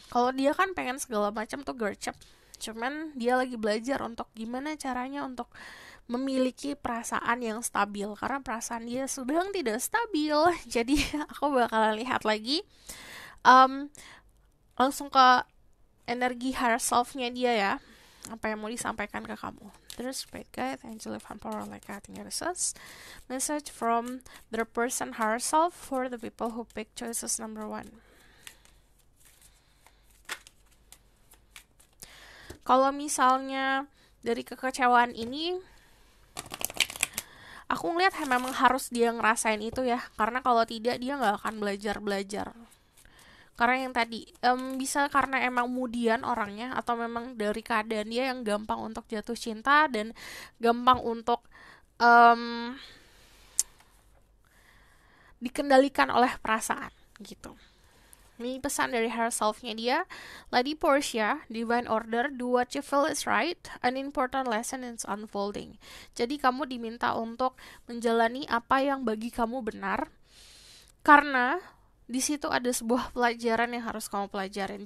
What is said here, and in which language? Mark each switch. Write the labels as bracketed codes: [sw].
[id] Kalau dia kan pengen segala macam tuh gercep, cuman dia lagi belajar untuk gimana caranya untuk memiliki perasaan yang stabil, karena perasaan dia sedang tidak stabil. Jadi aku bakalan lihat lagi langsung ke energi higher self-nya dia ya, apa yang mau disampaikan ke kamu. [en] Terus Spirit Guide, Angel of Power like I think message from their person higher self for the people who pick choices number 1. [id] Kalau misalnya dari kekecewaan ini, aku ngeliat memang harus dia ngerasain itu ya, karena kalau tidak dia nggak akan belajar. Karena yang tadi bisa karena emang mudian orangnya, atau memang dari keadaan dia yang gampang untuk jatuh cinta dan gampang untuk dikendalikan oleh perasaan gitu. Ini pesan dari higher self-nya dia. [en] Lady Portia, Divine Order, do what you feel is right. An important lesson is unfolding. [id] Jadi kamu diminta untuk menjalani apa yang bagi kamu benar, karena di situ ada sebuah pelajaran yang harus kamu pelajarin.